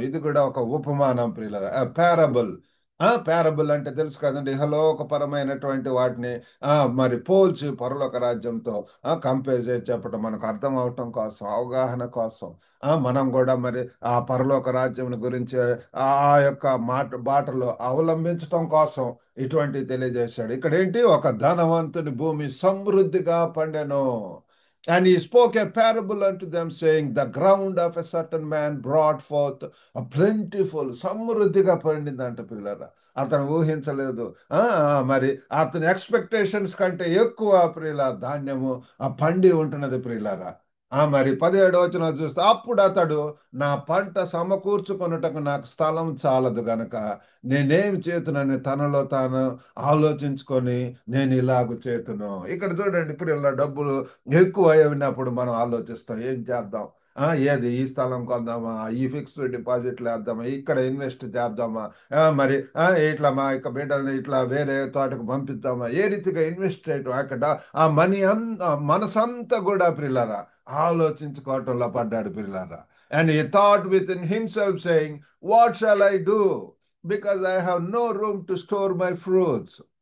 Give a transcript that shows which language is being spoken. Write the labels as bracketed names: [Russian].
[Telugu] ఇది కూడా ఒక ఉపమానం ప్రియుల పారబుల్. పారబుల్ అంటే తెలుసు కదండి, ఇహలోకపరమైనటువంటి వాటిని మరి పోల్చి పరలోక రాజ్యంతో కంపేర్ చేసి చెప్పటం మనకు అర్థం అవటం కోసం, అవగాహన కోసం మనం కూడా మరి ఆ పరలోక రాజ్యం గురించి ఆ యొక్క బాటలో అవలంబించటం కోసం ఇటువంటి తెలియజేశాడు. ఇక్కడ ఏంటి, ఒక ధనవంతుని భూమి సమృద్ధిగా పండెను. [English] And he spoke a parable unto them, saying, the ground of a certain man brought forth a plentiful, [Telugu] సమృద్ధిగా పండిందంట పిల్లరా. అతను ఊహించలేదు. మరి అతని ఎక్స్పెక్టేషన్స్ కంటే ఎక్కువ ప్రియుల ధాన్యము పండి ఉంటున్నది ప్రియులారా. మరి 17వ వచనం చూస్తే, అప్పుడు అతడు, నా పంట సమకూర్చుకొనుటకు నాకు స్థలం చాలదు గనక నేనేం చేతునని తనలో తాను ఆలోచించుకొని నేను ఇలాగ చేతును. ఇక్కడ చూడండి, ఇప్పుడు ఇలా డబ్బులు ఎక్కువ అయినప్పుడు మనం ఆలోచిస్తాం, ఏం చేద్దాం, ఏది ఈ స్థలం కొందామా, ఈ ఫిక్స్డ్ డిపాజిట్లు వేద్దామా, ఇక్కడ ఇన్వెస్ట్ చేద్దామా, మరి ఇట్లా మా యొక్క బిడ్డల్ని ఇట్లా వేరే తోటకు పంపిద్దామా, ఏ రీతిగా ఇన్వెస్ట్ చేయటం, అక్కడ ఆ మనీ మనసంతా కూడా పిల్లరా ఆలోచించుకోవటంలో పడ్డాడు పిల్లరా. [English] And he thought within himself saying, what shall I do, because I have no room to store my fruits.